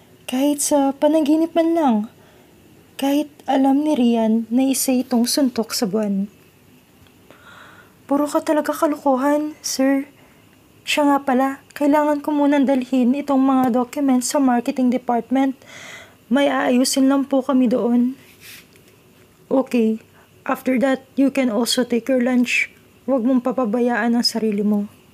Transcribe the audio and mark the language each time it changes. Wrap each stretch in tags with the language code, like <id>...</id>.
<tl>Kahit sa panaginip man lang. Kahit alam ni Rian na isa itong suntok sa buwan. Puro ka talaga kalukuhan, sir. Siya nga pala, kailangan ko munang dalhin itong mga documents sa marketing department. May aayusin lang po kami doon.</tl> <en>Okay, after that, you can also take your lunch.</en> <tl>Huwag mong papabayaan ang sarili mo.</tl>